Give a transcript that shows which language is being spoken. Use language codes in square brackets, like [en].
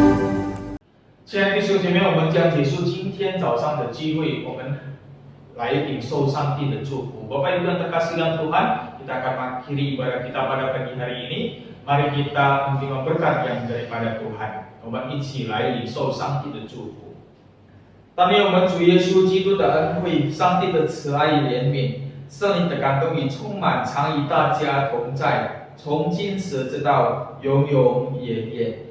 [zh] 们将结束今天早上的聚会，我们来领受上帝的祝福。 [id] Bapak Ibu yang terkasih dalam Tuhan, kita akan mengakhiri ibadah kita pada pagi hari ini. Mari kita menerima berkat yang daripada Tuhan。 [zh] 我们一起来领受上帝的祝福。当年我们主耶稣基督的恩惠、上帝的慈爱与怜悯、圣灵的感动与充满，常与大家同在，从今时直到永永远远。